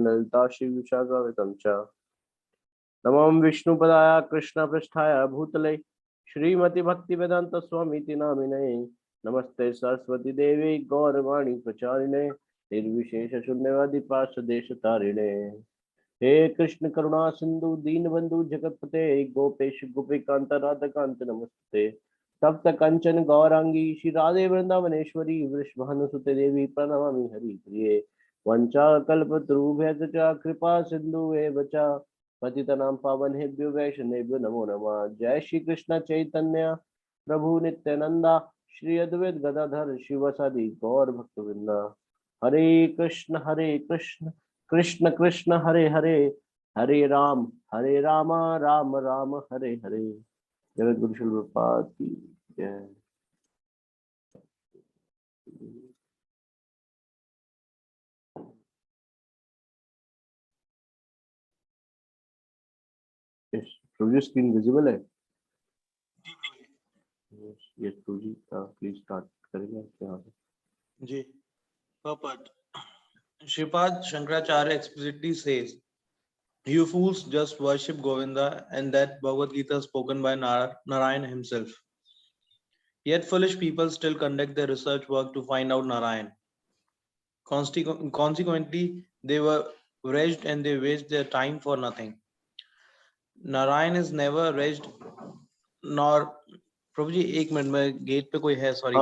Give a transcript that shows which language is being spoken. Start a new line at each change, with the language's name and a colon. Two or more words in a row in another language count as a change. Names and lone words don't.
Sanskrit: ललिता श्रीविशाखावितं च नमो विष्णुपदाय कृष्णपृष्ठाय भूतले श्रीमती भक्ति वेदांत स्वामी नामिने नमस्ते सरस्वती देवी गौरवाणी प्रचारिणे निर्विशेष शून्यवादी पार्षदेश तारिणे हे कृष्ण करुणा सिंधु दीन बंधु जगतपते गोपेश गोपिकांत राधाकांत नमस्ते तप्त कंचन गौरांगी श्री राधे वृंदावनेश्वरी वृषभानुसुते देवी प्रणमामि हरि प्रिये वंचा कल्पतरुभ्यश्च कृपा सिंधु एव च पतितनां पावनेभ्यो वैष्णवेभ्यो नमो नमः। जय श्री कृष्ण चैतन्य प्रभु नित्यानंदा श्री अद्वैत गदाधर शिवसादि गौर भक्तवृंद। हरे कृष्ण कृष्ण कृष्ण हरे हरे हरे राम राम राम हरे हरे।
Hindi: जगत गुरु श्रील प्रभुपाद की जय।
English: project screen visible है?
Hindi: yes जी
English: please start
Hindi: करेंगे यहाँ से जी। Purport.
English: Shripad Shankaracharya explicitly says, "You fools just worship Govinda," and that Bhagavad Gita spoken by Narayana himself. Yet foolish people still conduct their research work to find out Narayan. Consequently, they were wretched and they waste their time for nothing. Narayan is never wretched nor
Hindi: प्रभु जी एक मिनट में गेट पे कोई है सॉरी